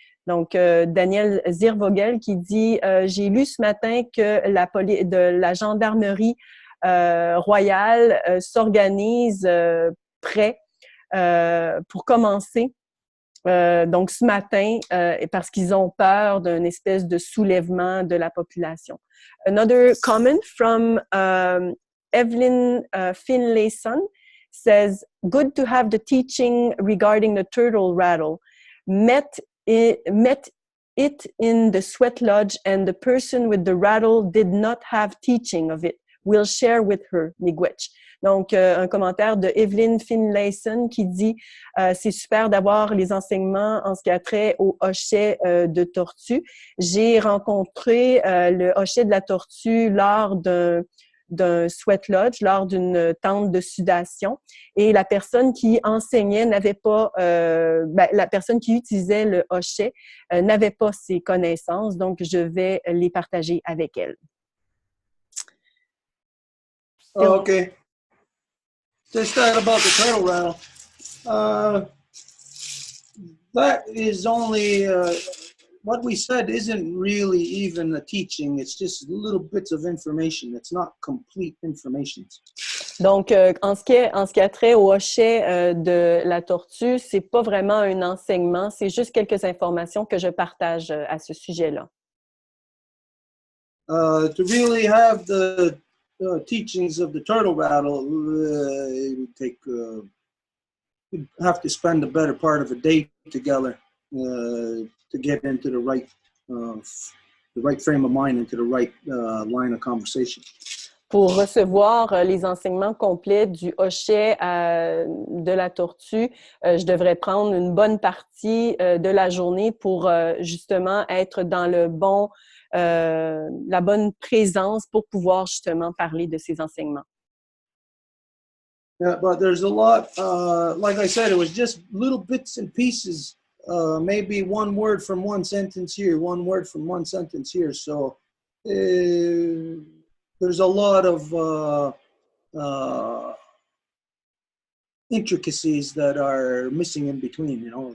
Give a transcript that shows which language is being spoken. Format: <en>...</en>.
<fr>Donc, Daniel Zirvogel qui dit, j'ai lu ce matin que la gendarmerie royale s'organise prêt pour commencer. Donc, ce matin, parce qu'ils ont peur d'une espèce de soulèvement de la population.</fr> <en>Another comment from Evelyn Finlayson says, good to have the teaching regarding the turtle rattle. Met it in the sweat lodge and the person with the rattle did not have teaching of it. We'll share with her, miigwech.</en> <fr>Donc, un commentaire de Evelyn Finlayson qui dit c'est super d'avoir les enseignements en ce qui a trait au hochet de tortue. J'ai rencontré le hochet de la tortue lors d'un sweat lodge, lors d'une tente de sudation, et la personne qui enseignait n'avait pas, la personne qui utilisait le hochet n'avait pas ces connaissances, donc je vais les partager avec elle.</fr> <en>Oh, okay. Just that about the turtle rattle. That is only, what we said isn't really even a teaching. It's just little bits of information. It's not complete information.</en> <fr>Donc, en ce qui a trait au hochet de la tortue, c'est pas vraiment un enseignement, c'est juste quelques informations que je partage à ce sujet-là.</fr> <en>To really have the teachings of the turtle rattle, it would take, you'd have to spend the better part of a day together to get into the right frame of mind, into the right line of conversation.</en> <fr>Pour recevoir les enseignements complets du hochet de la tortue, je devrais prendre une bonne partie de la journée pour justement être dans la bonne présence pour pouvoir justement parler de ces enseignements.</fr> <en>Yeah, but there's a lot, like I said, it was just little bits and pieces, maybe one word from one sentence here, one word from one sentence here. So there's a lot of intricacies that are missing in between, you know.</en>